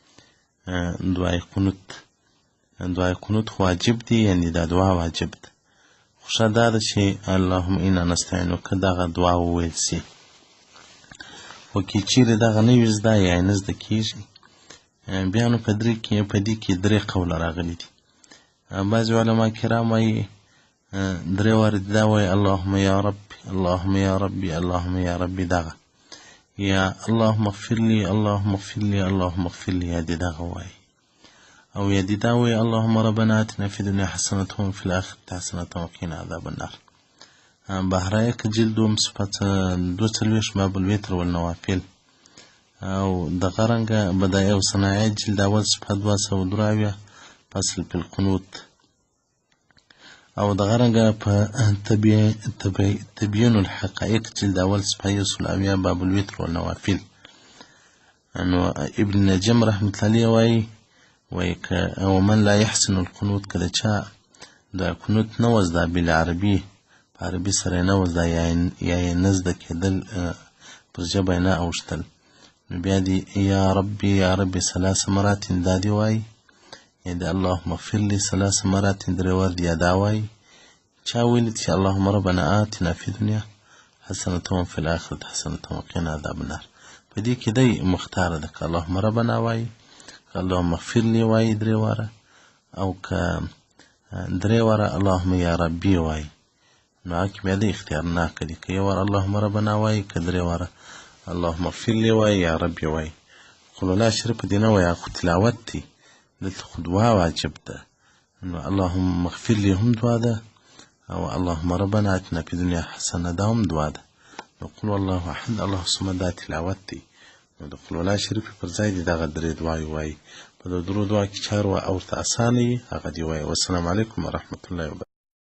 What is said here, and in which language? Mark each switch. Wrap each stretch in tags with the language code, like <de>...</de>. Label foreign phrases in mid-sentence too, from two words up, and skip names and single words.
<ps>دعای قنوت خو واجب دي، یعنې دا دعا واجب ده، خو ښه دا ده چې</ps> <ar>اللهم انا نستعینک</ar> <ps>دغه دعا وویل سي. خو که چیرې دغه نه وي زده یا یې نه زده کېږي بیا نو په دې کې درې قوله راغلي دي. بعضې علما کرام وایي درې وارې دا وایي</ps> <ar>اللهم یا ربي اللهم یا ربي اللهم یا ربي</ar> <ps>دغه، یا</ps> <ar>اللهم اغفر لي اللهم اغفر لي اللهم اغفر لي،</ar> <ps>یا دې دغه وایي، او یا دې دا وایي</ps> <ar>اللهم ربنا آتنا في الدنيا حسنة وفي الآخرة حسنة وقنا عذاب النار.</ar> <ps>بهرایه که جلدوم صفت 42</ps> <ar>باب الوتر والنوافل،</ar> <ps>او دغه رنګه بدایع او صنایع جلد اول صفحه 202</ps> <ar>فصل فی القنوت،</ar> <ps>او دغه رنګه په تبیین الحقائق جلد اول صفحه 170</ps> <ar>باب الوتر والنوافل.</ar> <ps>نو ابن نجم</ps> <ar>رحمة الله علیه</ar> <ps>وایي که</ps> <ar>ومن لا يحسن القنوت</ar> <ps>که د چا د قنوت نه وزده بالعربي په عربي سره یې نه وزده یا یې نه زده کېدل پر ژبه یې نه اوښتل، نو بیا دې</ps> <ar>یا ربي یا ربي</ar> <ps>3 مرات دا دې وایي، یا د</ps> <ar>اللهم اغفر لي</ar> <ps>3 مرات درې وار یا دا وایي. چا ویلي چې</ps> <ar>اللهم ربنا آتنا في الدنيا حسنة وفي الآخرة حسنة وقنا عذاب النار،</ar> <ps>په دې کې دی مختاره ده که</ps> <ar>اللهم ربنا</ar> <ps>وایي، که</ps> <ar>اللهم اغفر لي</ar> <ps>وایي 3 واره، او که 3 واره</ps> <ar>اللهم یا ربي</ar> <ps>وایي، نو هغه کې بیا د اختیارناک دي که یو وار</ps> <ar>اللهم ربنا</ar> <ps>وایي که 3 واره</ps> <ar>اللهم اغفر لي</ar> <ps>وایي</ps> <ar>یا ربي</ar> <ps>وایي. قل ولا شریفه دې نه وایي، هغه خو تلاوت دی، دلته خو دعا واجب ده. نو</ps> <ar>اللهم اغفر لي</ar> <ps>هم دعا ده، او</ps> <ar>اللهم ربنا آتنا في الدنيا حسنه</ar> <ps>دا هم دعا ده. نو</ps> <ar>قل والله احد الله الصمد</ar> <ps>دا تلاوت دی. نو د قل ولا شریفه پر ځای دې دغه 3 دعاوې وایي. په د درو دعا کې چار او ورته اسانه وي هغه دې وایي.</ps> <ar>والسلام علیکم ورحمة الله وبرکاته.</ar>